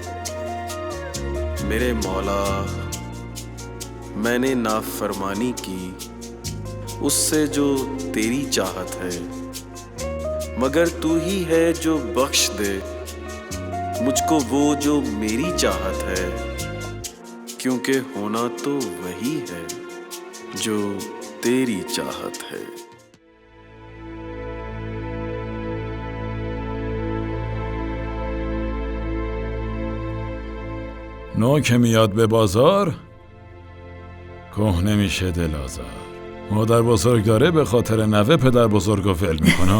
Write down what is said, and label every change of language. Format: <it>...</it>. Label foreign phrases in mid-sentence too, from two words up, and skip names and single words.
<hi>मेरे मौला मैंने नाफरमानी की उससे जो तेरी चाहत है, मगर तू ही है जो बख्श दे मुझको वो जो मेरी चाहत है. क्योंकि होना तो वही है जो तेरी चाहत है.</hi> <fa>نو که میاد به بازار کهنه میشه دل آزار. مادر بزرگ داره به خاطر نوه پدر بزرگو ول میکنه.</fa>